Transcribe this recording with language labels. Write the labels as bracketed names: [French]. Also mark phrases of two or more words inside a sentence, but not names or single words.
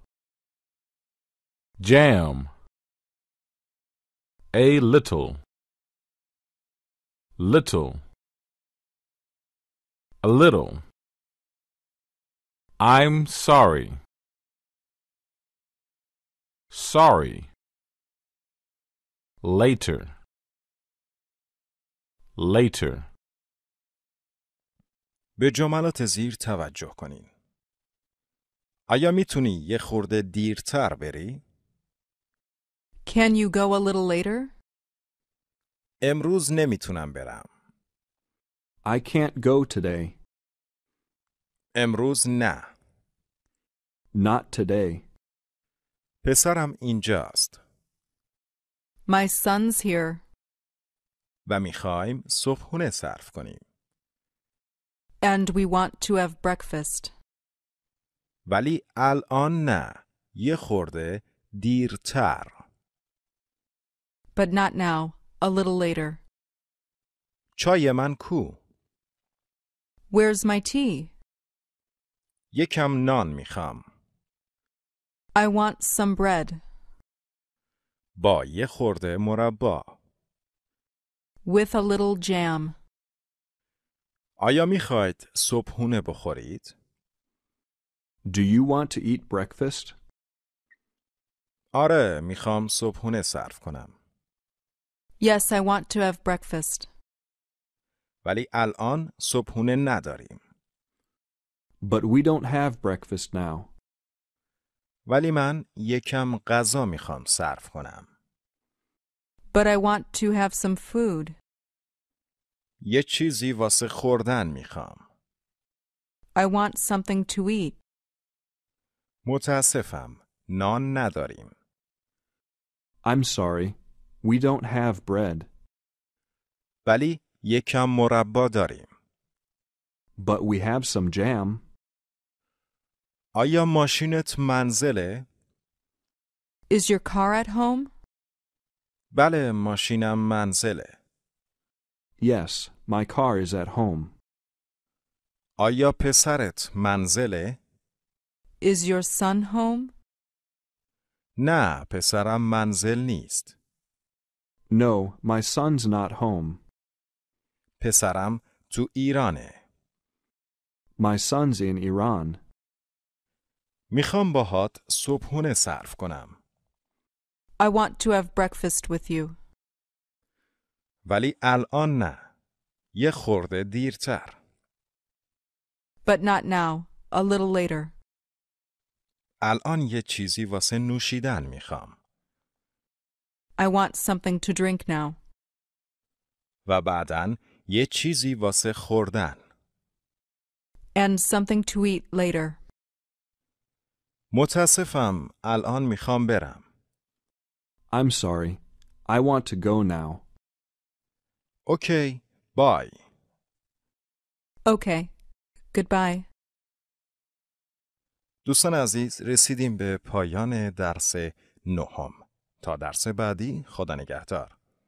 [English] A little. A little. I'm sorry. Later. [Persian] به جملات زیر توجه کنین. آیا میتونی یه خورده دیرتر بری؟ [English] Can you go a little later? [Persian] امروز نمیتونم برم. [English] I can't go today. [Persian] امروز نه. [English] Not today. [Persian] پسرم اینجاست. [English] My son's here. [Persian] و میخوایم صبحونه سرو کنیم. [English] And we want to have breakfast. [Persian] ولی الان نه. یه خورده دیرتر. [English] But not now. A little later. [Persian] چای من کو؟ [English] Where's my tea? [Persian] یکم نان میخوام. [English] I want some bread. [Persian] با یه خورده مربا. [English] With a little jam. [Persian] آیا میخواید صبحونه بخورید؟ [English] Do you want to eat breakfast? [Persian] آره، میخوام صبحونه سرو کنم. [English] Yes, I want to have breakfast. [Persian] ولی الان صبحونه نداریم. [English] But we don't have breakfast now. [Persian] ولی من یکم غذا میخوام سرو کنم. [English] But I want to have some food. [Persian] یه چیزی واسه خوردن میخوام. [English] I want something to eat. [Persian] متاسفم، نان نداریم. [English] I'm sorry. We don't have bread. [Persian] ولی یکم مربا داریم. [English] But we have some jam. [Persian] آیا ماشینت منزله؟ [English] Is your car at home? [Persian] بله، ماشینم منزله. [English] Yes, my car is at home. [Persian] آیا پسرت منزله؟ [English] Is your son home? [Persian] نه، پسرم منزل نیست. [English] No, my son's not home. [Persian] پسرم تو ایرانه. [English] My son's in Iran. [Persian] میخوام باهات صبحونه صرف کنم. [English] I want to have breakfast with you. [Persian] ولی الان نه. یه خورده دیرتر. [English] But not now. A little later. [Persian] الان یه چیزی واسه نوشیدن میخوام. [English] I want something to drink now. [Persian] و بعدن یه چیزی واسه خوردن. [English] And something to eat later. [Persian] متاسفم، الان میخوام برم. [English] I'm sorry. I want to go now. okay, bye. Okay. Goodbye. [Persian] دوستان عزیز، رسیدیم به پایان درس 9. تا درس بعدی، خدا نگهدار.